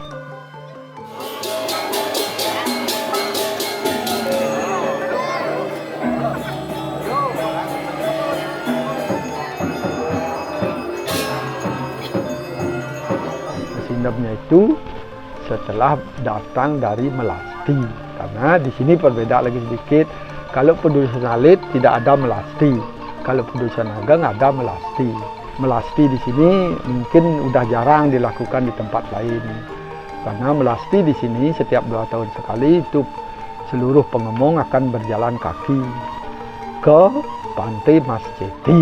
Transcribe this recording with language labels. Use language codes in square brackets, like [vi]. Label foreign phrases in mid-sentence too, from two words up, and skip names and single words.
[id] Mesinemnya itu setelah datang dari melasti, karena di sini berbeda lagi sedikit. Kalau pendudusan alit tidak ada melasti, kalau pendudusan ageng ada melasti. Melasti di sini mungkin udah jarang dilakukan di tempat lain, karena melasti di sini setiap 2 tahun sekali itu seluruh pengemong akan berjalan kaki ke Pantai Mas Ceti.